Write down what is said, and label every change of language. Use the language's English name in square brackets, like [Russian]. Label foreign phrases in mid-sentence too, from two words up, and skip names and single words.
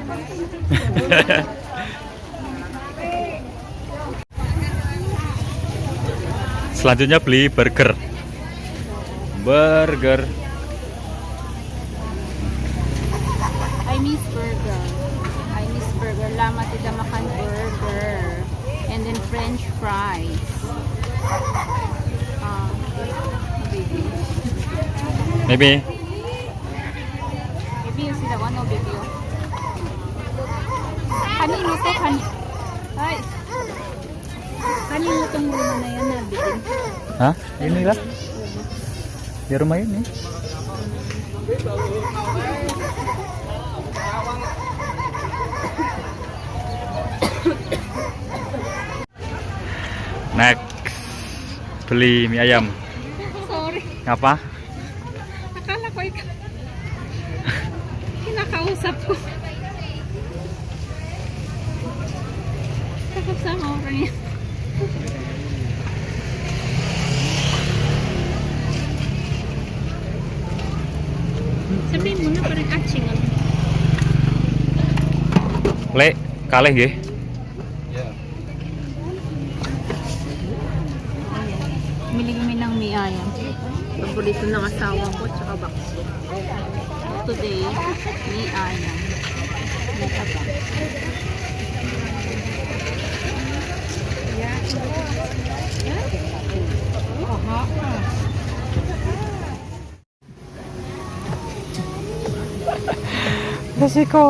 [Indonesian] Selanjutnya beli burger. [English] I miss burger. [Indonesian] Lama tidak makan burger. [English] And then French fries. Baby. Maybe. Baby, you see the one, no baby. [Filipino] Kanino to, Ay. Kanino tong lima na yan nabitin? [Indonesian] Hah? Inilah. Di rumah ini. Next, beli mie ayam. [English] Sorry, [Indonesian] Apa? [Filipino] akala ko kinakausap ko. Takot sa orang yan. Sabihin mo na parang catching. [Javanese] Lek, kalih nggih. [Filipino] Bili kami ng [Indonesian] mie ayam. [Filipino] Paborito ng asawa ko, tsaka bakso. [English] Today, [Indonesian] mie ayam. Mie tabak. Resiko.